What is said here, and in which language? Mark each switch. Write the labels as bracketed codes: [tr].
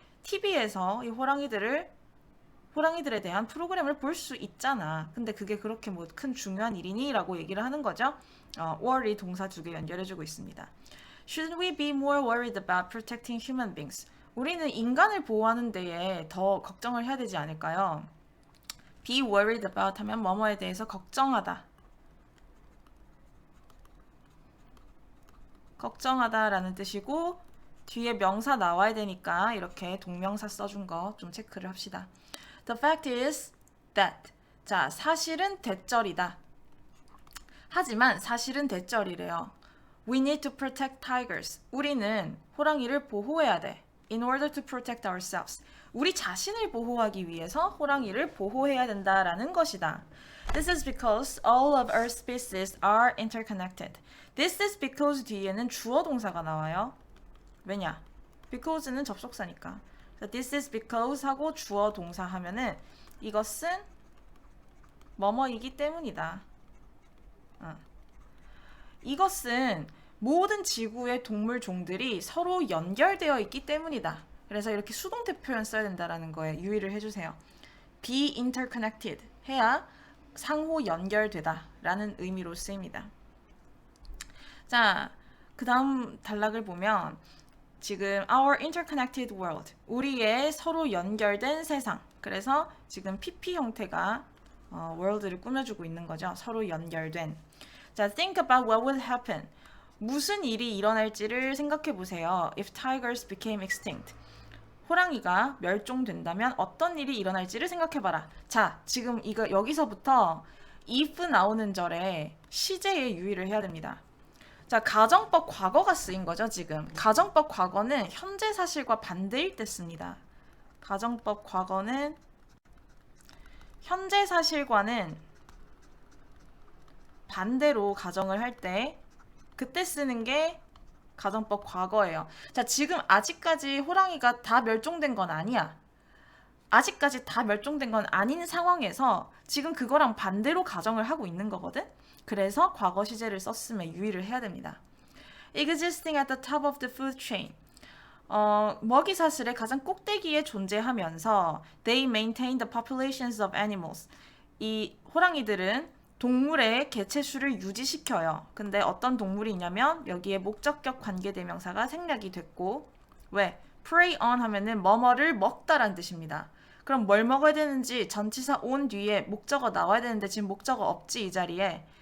[ko] TV에서 이 호랑이들에 대한 프로그램을 볼 수 있잖아. 근데 그게 그렇게 뭐 큰 중요한 일이니? 라고 얘기를 하는 거죠. worry 동사 2개 연결해주고 있습니다. [en] Shouldn't we be more worried about protecting human beings? [ko] 우리는 인간을 보호하는 데에 더 걱정을 해야 되지 않을까요? Be worried about 하면 뭐뭐에 대해서 걱정하다. 걱정하다라는 뜻이고, 뒤에 명사 나와야 되니까 이렇게 동명사 써준 거 좀 체크를 합시다. [en] The fact is that. [ko] 자, 사실은 대절이다. 하지만 사실은 대절이래요. [en] We need to protect tigers. [ko] 우리는 호랑이를 보호해야 돼. [en] In order to protect ourselves. [ko] 우리 자신을 보호하기 위해서 호랑이를 보호해야 된다라는 것이다. [en] This is because all of our species are interconnected. This is because [ko] 뒤에는 주어 동사가 나와요. 왜냐? because는 접속사니까. [en] This is because [ko] 하고 주어 동사 하면은 이것은 뭐뭐이기 때문이다. 이것은 모든 지구의 동물 종들이 서로 연결되어 있기 때문이다. 그래서 이렇게 수동태 표현 써야 된다라는 거에 유의를 해주세요. [en] be interconnected [ko] 해야 상호 연결되다 라는 의미로 쓰입니다. 자, 그 다음 단락을 보면 지금 [en] our interconnected world, [ko] 우리의 서로 연결된 세상. 그래서 지금 PP 형태가 world를 꾸며주고 있는 거죠. 서로 연결된. [en] 자, think about what would happen. [ko] 무슨 일이 일어날지를 생각해 보세요. [en] If tigers became extinct. [ko] 호랑이가 멸종된다면 어떤 일이 일어날지를 생각해 봐라. 자, 지금 이거 여기서부터 if 나오는 절에 시제에 유의를 해야 됩니다. 자, 가정법 과거가 쓰인 거죠, 지금. 가정법 과거는 현재 사실과 반대일 때 씁니다. 가정법 과거는 현재 사실과는 반대로 가정을 할 때 그때 쓰는 게 가정법 과거예요. 자, 지금 아직까지 호랑이가 다 멸종된 건 아니야. 아직까지 다 멸종된 건 아닌 상황에서 지금 그거랑 반대로 가정을 하고 있는 거거든? 그래서 과거 시제를 썼음에 유의를 해야 됩니다. [en] Existing at the top of the food chain. [ko] 먹이 사슬의 가장 꼭대기에 존재하면서 [en] they maintain the populations of animals. [ko] 이 호랑이들은 동물의 개체수를 유지시켜요. 근데 어떤 동물이 있냐면 여기에 목적격 관계대명사가 생략이 됐고 왜? [en] prey on [ko] 하면은 뭐뭐를 먹다라는 뜻입니다. 그럼 뭘 먹어야 되는지 전치사 on 뒤에 목적어 나와야 되는데 지금 목적어 없지 이 자리에.